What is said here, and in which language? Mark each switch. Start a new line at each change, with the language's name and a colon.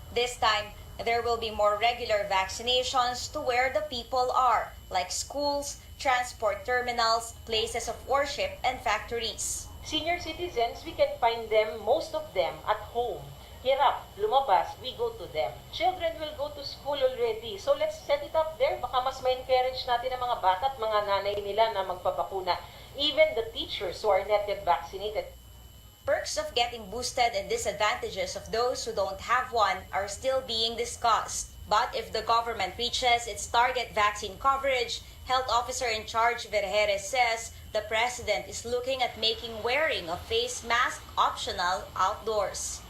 English: This time, there will be more regular vaccinations to where the people are, like schools, transport terminals, places of worship, and factories. Senior citizens, we can find them, most of them, at home.
Filipino: Hirap, lumabas,
English: we go to them. Children will go to school already, so let's set it up there.
Filipino: Baka mas ma-encourage natin ang mga bata at mga nanay nila na magpabakuna.
English: Even the teachers who are not yet vaccinated. Perks of getting boosted and disadvantages of those who don't have one are still being discussed. But if the government reaches its target vaccine coverage, Health Officer in charge Vergeres says the president is looking at making wearing a face mask optional outdoors.